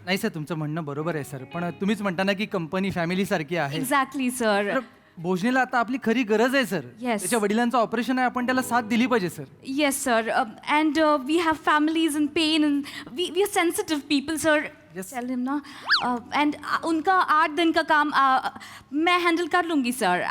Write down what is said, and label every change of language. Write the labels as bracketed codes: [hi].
[mr] नाही सर, तुमचं म्हणणं बरोबर आहे सर, पण तुम्हीच म्हणता ना की कंपनी फॅमिली सारखी आहे. [en] Exactly sir. [mr] भोजनेला आता आपली खरी गरज आहे सर. [en] Yes. [mr] त्याच्या वडिलांचं ऑपरेशन आहे, आपण त्याला साथ दिली पाहिजे sir. [en] Yes, sir. And we have families in pain, and we are sensitive people, sir. Yes. Tell him ना. [hi] And उनका 8 दिन का काम मैं हैंडल कर लूँगी सर.